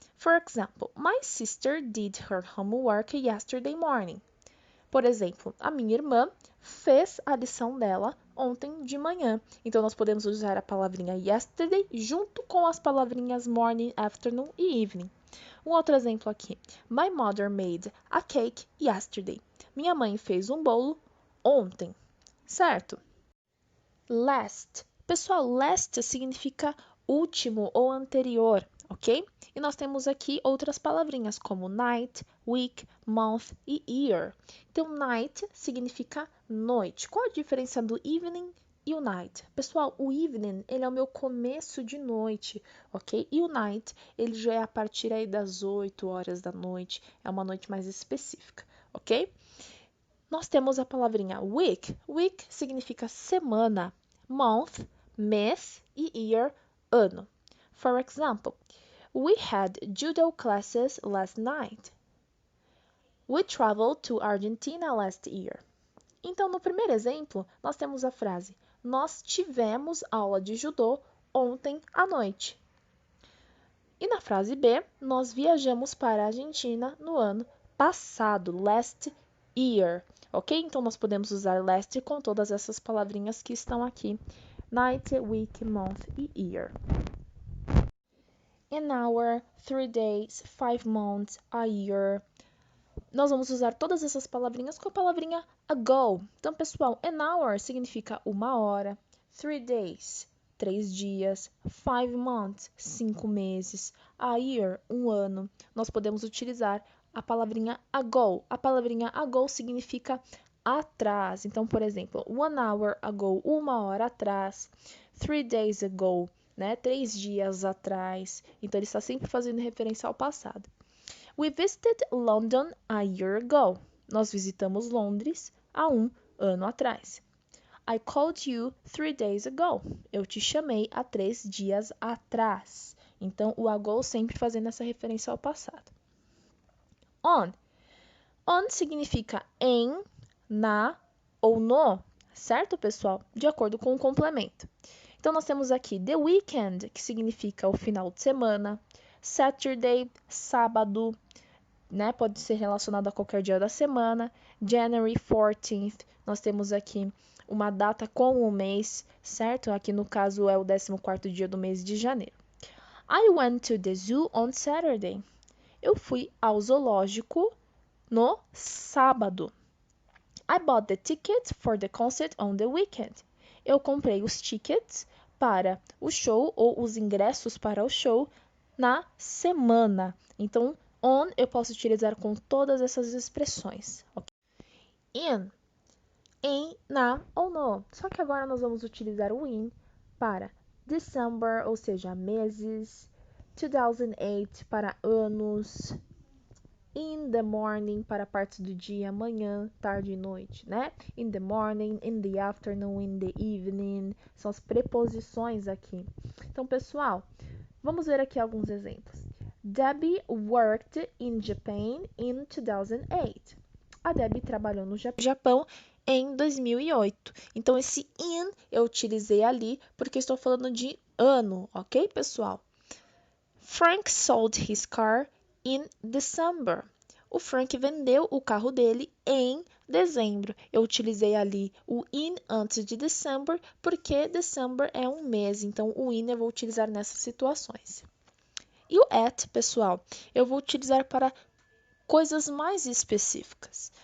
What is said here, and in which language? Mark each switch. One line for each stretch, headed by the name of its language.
English: For example, my sister did her homework yesterday morning.
Portuguese: Por exemplo, a minha irmã fez a lição dela ontem de manhã. Então, nós podemos usar a palavrinha yesterday junto com as palavrinhas morning, afternoon e evening. Um outro exemplo aqui.
English: My mother made a cake yesterday.
Portuguese: Minha mãe fez um bolo ontem, certo? Last. Pessoal, last significa último ou anterior, ok? E nós temos aqui outras palavrinhas como night, week, month e year. Então, night significa noite. Qual a diferença do evening e o night? Pessoal, o evening, ele é o meu começo de noite, ok? E o night, ele já é a partir aí das 8 horas da noite, é uma noite mais específica, ok? Nós temos a palavrinha week. Week significa semana, month, mês e year, ano.
English: For example, we had judo classes last night. We traveled to Argentina last year.
Portuguese: Então, no primeiro exemplo, nós temos a frase: nós tivemos aula de judô ontem à noite. E na frase B, nós viajamos para a Argentina no ano passado,
English: last year,
Portuguese: ok? Então, nós podemos usar last com todas essas palavrinhas que estão aqui: night, week, month e year.
English: An hour, 3 days, 5 months, a year.
Portuguese: Nós vamos usar todas essas palavrinhas com a palavrinha ago. Então, pessoal, an hour significa uma hora, 3 days, 3 dias, 5 months, 5 meses, a year, um ano. Nós podemos utilizar a palavrinha ago. A palavrinha ago significa atrás. Então, por exemplo,
English: 1 hour ago,
Portuguese: uma hora atrás,
English: 3 days ago,
Portuguese: né? 3 dias atrás. Então, ele está sempre fazendo referência ao passado.
English: We visited London a year ago.
Portuguese: Nós visitamos Londres há um ano atrás.
English: I called you 3 days ago.
Portuguese: Eu te chamei há 3 dias atrás. Então, o ago sempre fazendo essa referência ao passado. On. On significa em, na ou no, certo, pessoal? De acordo com o complemento. Então, nós temos aqui the weekend, que significa o final de semana. Saturday, sábado, né? Pode ser relacionado a qualquer dia da semana. January 14th, nós temos aqui uma data com o mês, certo? Aqui no caso é o 14º dia do mês de janeiro.
English: I went to the zoo on Saturday.
Portuguese: Eu fui ao zoológico no sábado.
English: I bought the ticket for the concert on the weekend.
Portuguese: eu comprei os tickets para o show ou os ingressos para o show na semana. Então, on eu posso utilizar com todas essas expressões. Okay? In, em, na ou no. Só que agora nós vamos utilizar o in para December, ou seja, meses, 2008 para anos, in the morning para partes do dia, manhã, tarde e noite, né?
English: In the morning, in the afternoon, in the evening,
Portuguese: são as preposições aqui. Então, pessoal, vamos ver aqui alguns exemplos.
English: Debbie worked in Japan in 2008.
Portuguese: A Debbie trabalhou no Japão em 2008. Então, esse in eu utilizei ali porque estou falando de ano, ok, pessoal?
English: Frank sold his car in December.
Portuguese: O Frank vendeu o carro dele em dezembro. Eu utilizei ali o in antes de December, porque December é um mês, então o in eu vou utilizar nessas situações. E o at, pessoal, eu vou utilizar para coisas mais específicas.